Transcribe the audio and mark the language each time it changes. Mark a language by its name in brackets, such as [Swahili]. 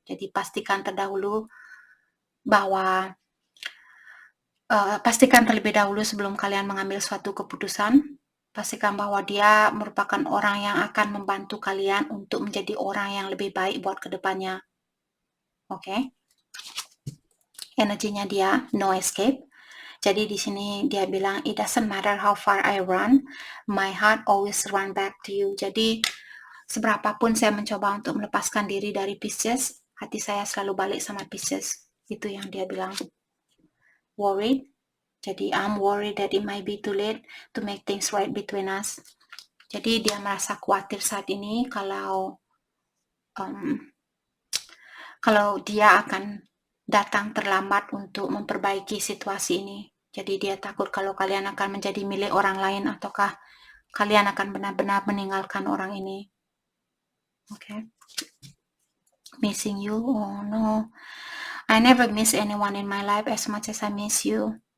[Indonesian] Jadi pastikan terdahulu bahwa pastikan terlebih dahulu sebelum kalian mengambil suatu keputusan. Pastikan bahwa dia merupakan orang yang akan membantu kalian untuk menjadi orang yang lebih baik buat kedepannya. Oke? Energinya dia [English] no escape. [Indonesian] Jadi di sini dia bilang, [English] it doesn't matter how far I run, my heart always run back to you. [Indonesian] Jadi seberapapun saya mencoba untuk melepaskan diri dari Pisces, hati saya selalu balik sama Pisces. Itu yang dia bilang. Worried. Jadi [English] I'm worried that it might be too late to make things right between us. [Indonesian] Jadi dia merasa khawatir saat ini kalau dia akan datang terlambat untuk memperbaiki situasi ini. Jadi dia takut kalau kalian akan menjadi milik orang lain ataukah kalian akan benar-benar meninggalkan orang ini. [English] Okay. Missing you? Oh no. I never miss anyone in my life as much as I miss you.